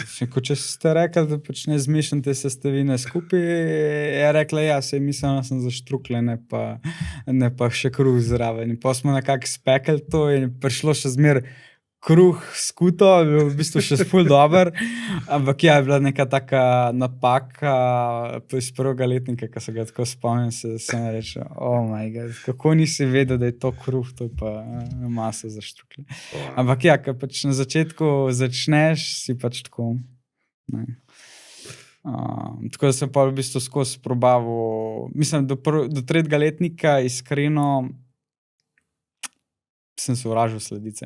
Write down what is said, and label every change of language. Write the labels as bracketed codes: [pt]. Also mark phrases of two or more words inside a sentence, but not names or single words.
[sl] Če ste rekli, da pač ne zmešam te sestavine skupaj, je rekla, ja, sej mislila sem za štrukle, ne pa še kruh zraven. In pa smo nekako spekli to in prišlo še zmer kruh skuto, je bil v bistvu še ful dober, ampak ja, je bila neka taka napaka iz prvega letnika, ko se ga tako spomnim, sem reče, [en] oh my god, [sl] kako nisi vedel, da je to kruh, to je pa masa za štrukle. Ampak ja, ko pač na začetku začneš, si pač tako, ne. Tako da sem pa v bistvu skozi probaval, mislim, do 3. letnika iskreno sem sovražil sladice.